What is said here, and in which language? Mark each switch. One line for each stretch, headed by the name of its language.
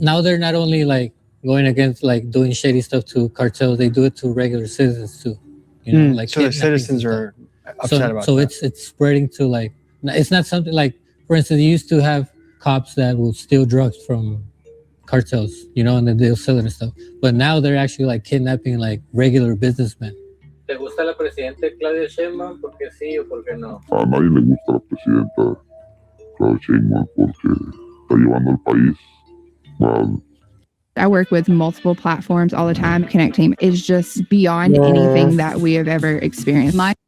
English: Now they're not only like going against like doing shady stuff to cartels, they do it to regular citizens too. You know, like so the citizens are upset about that. So it's spreading to like, it's not something like, for instance, you used to have cops that will steal drugs from cartels, you know, and then they'll sell it and stuff. But now they're actually like kidnapping like regular businessmen.
Spanish: ¿Te gusta la presidenta Claudia Sheinbaum? ¿Por qué sí o por qué no? A nadie le gusta la presidenta Claudia Sheinbaum porque está llevando el país mal.
English: I work with multiple platforms all the time. Connecting is just beyond anything that we have ever experienced.